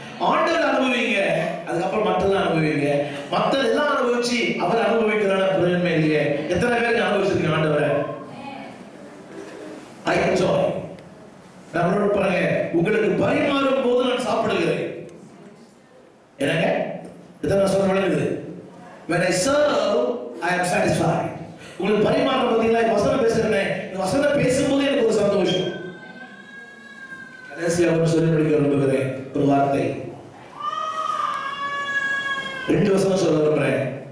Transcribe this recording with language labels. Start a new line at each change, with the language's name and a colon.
Tamil: ஆண்டவர் அனுபவிங்க, அதுக்கப்புறம் மற்றதெல்லாம் அனுபவிங்க. மற்றதெல்லாம் அனுபவிச்சு அவர் அனுபவிக்கிறான பிரயோஜனமே இல்லையே. எத்தனை பேருக்கு அனுபவிச்சிருக்கீங்க ஆண்டவரை?
English: I enjoy.
Tamil: நம்மளோட பாருங்க, உங்களுக்கு பரிமாறும் போது நான் சாப்பிடுகிறேன். என்னங்க இதான் சொல்ல முடியுது.
English: When I serve, I am satisfied.
Tamil: உங்களுக்கு பரிமாறும் போதெல்லாம் வசனம் பேசுறேன், இந்த வசனம் பேசும்போது எனக்கு ஒரு சந்தோஷம். கடைசியாக ஒரு சொல்லி முடிக்க விரும்புகிறேன் ஒரு வார்த்தை. 2 வசனம் சொல்ல விரும்புறேன்.